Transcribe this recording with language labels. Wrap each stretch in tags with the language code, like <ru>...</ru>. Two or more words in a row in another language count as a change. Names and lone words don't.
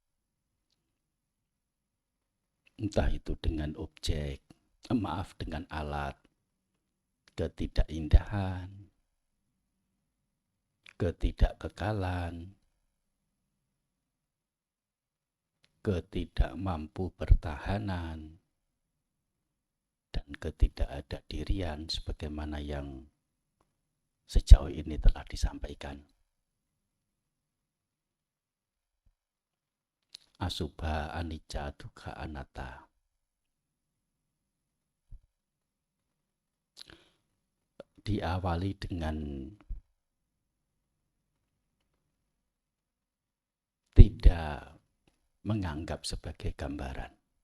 <id>Entah itu dengan objek, dengan alat, ketidakindahan, ketidakkekalan, ketidakmampu pertahanan, dan ketidakadadirian sebagaimana yang sejauh ini telah disampaikan.</id> <pi>Asubha, anicca, dukkha, anatta.</pi> <id>Diawali dengan tidak menganggap sebagai gambaran.</id>